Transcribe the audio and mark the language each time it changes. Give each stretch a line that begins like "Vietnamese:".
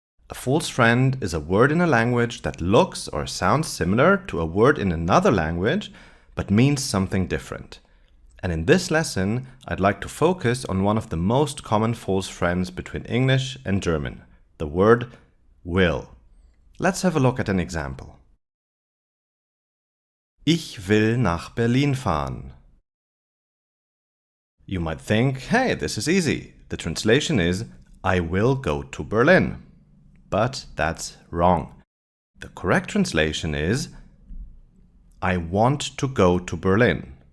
English: A false friend is a word in a language that looks or sounds similar to a word in another language, but means something different. And in this lesson, I'd like to focus on one of the most common false friends between English and German, the word will. Let's have a look at an example.
German: Ich will nach Berlin fahren.
English: You might think, hey, this is easy. The translation is, I will go to Berlin. But that's wrong. The correct translation is, I want to go to Berlin.